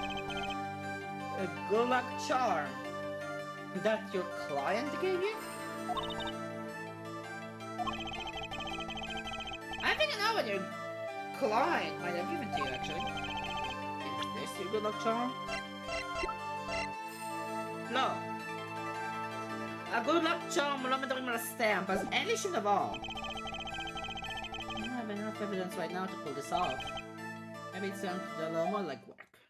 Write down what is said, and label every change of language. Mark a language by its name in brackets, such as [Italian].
[English] A good luck charm that your client gave you? I think I know what your client might have given to you, actually. Is this your good luck charm? No. A good luck charm [Hebrew] לא מדברים על הסטאמפ, אז אין לי שום דבר. [English] I don't have enough evidence right now to pull this off. Maybe it's time to do a little more legwork.